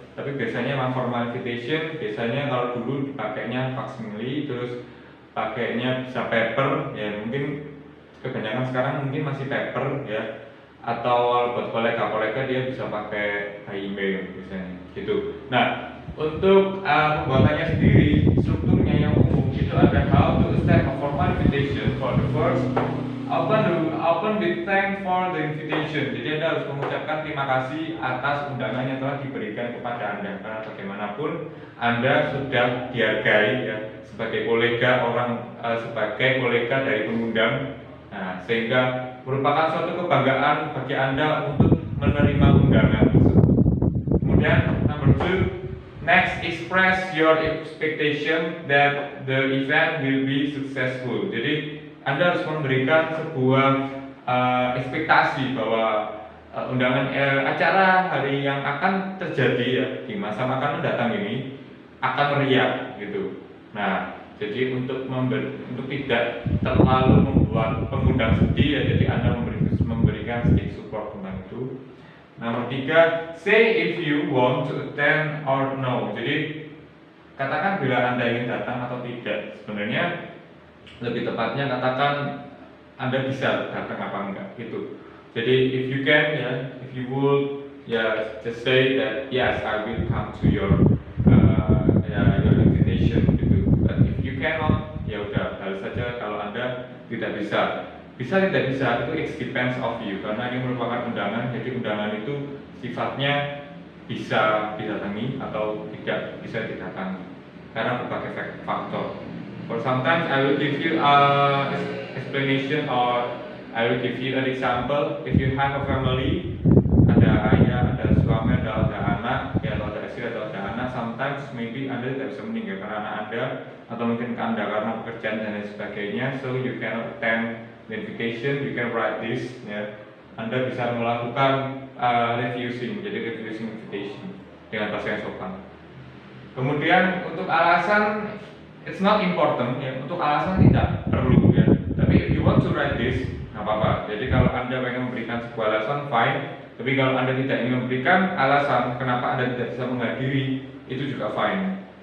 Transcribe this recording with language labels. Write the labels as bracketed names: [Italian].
[Indonesian] Tapi biasanya memang [English] formal invitation [Indonesian] biasanya kalau dulu dipakainya facsimile, terus pakainya bisa paper ya, mungkin kebanyakan sekarang mungkin masih paper ya, atau buat kolega-kolega dia bisa pakai by email biasanya gitu. Nah, untuk pembuatannya sendiri, strukturnya yang umum itu ada [English] how to accept a formal invitation. For the first, open with thank for the invitation. [Indonesian] Jadi Anda harus mengucapkan terima kasih atas undangan yang telah diberikan kepada Anda, karena bagaimanapun Anda sudah dihargai ya sebagai kolega sebagai kolega dari pengundang. Nah, sehingga merupakan suatu kebanggaan bagi Anda untuk menerima undangan tersebut. Kemudian [English] number 2, next express your expectation that the event will be successful. [Indonesian] Jadi Anda harus memberikan sebuah ekspektasi bahwa undangan acara hari yang akan terjadi ya di masa makan mendatang ini akan meriah gitu. Nah, jadi untuk tidak terlalu membuat pengundang sedih ya, jadi Anda memberikan sedikit support tentang itu. Nomor 3, [English] say if you want to attend or no. [Indonesian] Jadi katakan bila Anda ingin datang atau tidak. Sebenarnya lebih tepatnya katakan Anda bisa datang apa enggak gitu. Jadi [English] if you can ya, if you would ya, just say that yes I will come to your your invitation gitu. But if you cannot, [Indonesian] ya udah balas saja kalau Anda tidak bisa. Bisa tidak bisa itu [English] it depends of you, [Indonesian] karena ini merupakan undangan. Jadi undangan itu sifatnya bisa didatangi atau tidak bisa didatangi karena berbagai faktor. [English] For sometimes I will give you explanation or I will give you an example. If you have a family, [Indonesian] ada ayah, ada suami, ada anak, ya, atau ada istri, atau ada anak, [English] sometimes maybe [Indonesian] Anda tidak bisa meninggal karena anak Anda, atau mungkin Anda karena pekerjaan dan lain sebagainya. [English] So you cannot attend the invitation. You can write this. Ya. [Indonesian] Anda bisa melakukan refusing, jadi refusing invitation dengan bahasa yang sopan. Kemudian untuk alasan, [English] it's not important [Indonesian] ya. Untuk alasan tidak perlu ya. Tapi [English] if you want to write this, [Indonesian] nggak apa-apa. Jadi kalau Anda ingin memberikan sebuah alasan, fine. Tapi kalau Anda tidak ingin memberikan alasan kenapa Anda tidak bisa menghadiri, itu juga fine.